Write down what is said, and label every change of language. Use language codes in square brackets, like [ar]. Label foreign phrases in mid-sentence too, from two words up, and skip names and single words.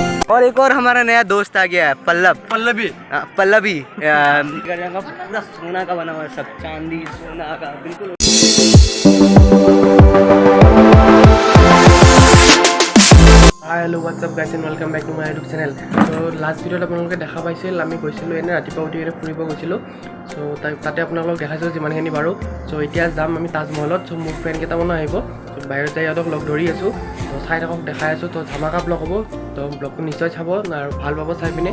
[hi] और एक और हमारा नया दोस्त आ गया है, पल्लवी। पूरा सोना का बना हुआ है, सब चांदी सोना का बिल्कुल। [en] Hi hello what's up guys and welcome back to my YouTube channel. [hi] तो लास्ट [as] ভিডিঅ'ত আপোনালোকে দেখা পাইছিল আমি গৈছিলোঁ এনে ৰাতিপুৱা উঠি ফুৰিব গৈছিলোঁ। চ' তাতে আপোনালোকক দেখাইছিলোঁ যিমানখিনি বাৰু। চ' এতিয়া যাম আমি তাজমহলত। চ' মোৰ ফ্ৰেণ্ড কেইটামানো আহিব। চ' বাহিৰত যাই সিহঁতক লগ ধৰি আছোঁ। ত' চাই থাকক, দেখাই আছোঁ। ত' ধামাকা ব্লগ হ'ব। ত' ব্লগটো নিশ্চয় চাব আৰু ভাল পাব চাই পিনে।